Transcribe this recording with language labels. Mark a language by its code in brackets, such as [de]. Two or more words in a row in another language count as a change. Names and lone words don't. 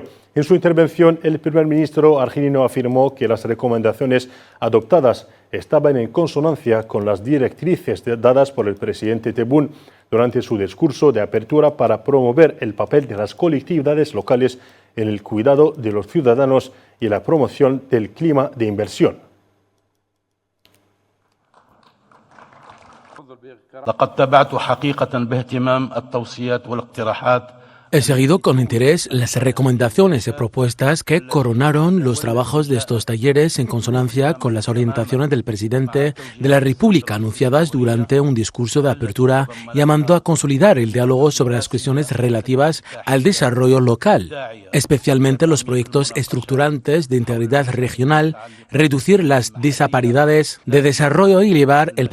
[es] En su intervención, el primer ministro argelino afirmó que las recomendaciones adoptadas estaban en consonancia con las directrices dadas por el presidente Tebboune durante su discurso de apertura para promover el papel de las colectividades locales en el cuidado de los ciudadanos y la promoción del clima de inversión. [ar] لقد تابعت حقيقة باهتمام التوصيات والاقتراحات. [es] He seguido con interés las recomendaciones y propuestas que coronaron los trabajos de estos talleres en consonancia con las orientaciones del presidente de la República anunciadas durante un discurso de apertura, llamando a consolidar el diálogo sobre las cuestiones relativas al desarrollo local, especialmente los proyectos estructurantes de integridad regional, reducir las disparidades de desarrollo y elevar el